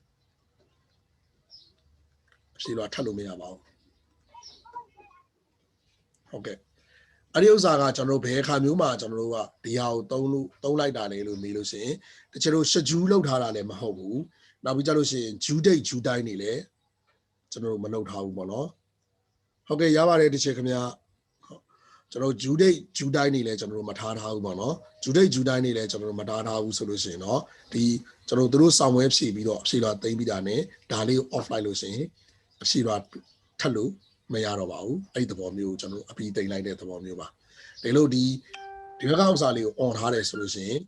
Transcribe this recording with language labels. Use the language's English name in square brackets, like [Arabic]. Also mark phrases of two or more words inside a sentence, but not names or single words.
[Burmese] အဖြေလွှာထပ်လို့မရပါဘူးဟုတ်ကဲ့အဲ့ဒီဥစ္စာကကျွန်တော်တို့ဘယ်အခါမျိုးမှာကျွန်တော်တို့ကဒီဟာကိုသုံးလိုက်တာလေလို့မေးလို့ရှိရင်တချို့တို့ schedule လောက်ထားတာလည်းမဟုတ်ဘူးနောက်ပြီးကြလို့ရှိရင် [English] due date due time [Burmese] နေလည်းကျွန်တော်တို့မလုပ်ထားဘူးပေါ့နော်ဟုတ်ကဲ့ရပါတယ်တချို့ခင်ဗျာကျွန်တော် [English] due date due time [Burmese] နေလည်းကျွန်တော်တို့မထားဘူးပေါ့နော် [English] due date due time [Burmese] နေလည်းကျွန်တော်တို့မထားဘူးဆိုလို့ရှိရင်တော့ဒီကျွန်တော်တို့စောင့်ဝဲဖြည့်ပြီးတော့အဖြေလွှာသိမ်းပြီးတာနဲ့ဒါလေးကို off လိုက်လို့ရှိရင်အဖြေလွှာထပ်လို့မရတော့ပါဘူးအဲ့ဒီသဘောမျိုးကျွန်တော်အပြီးသိမ်းလိုက်တဲ့သဘောမျိုးပါဒီလိုဒီဘက်ကဥစ္စာလေးကို on ထားတယ်ဆိုလို့ရှိရင်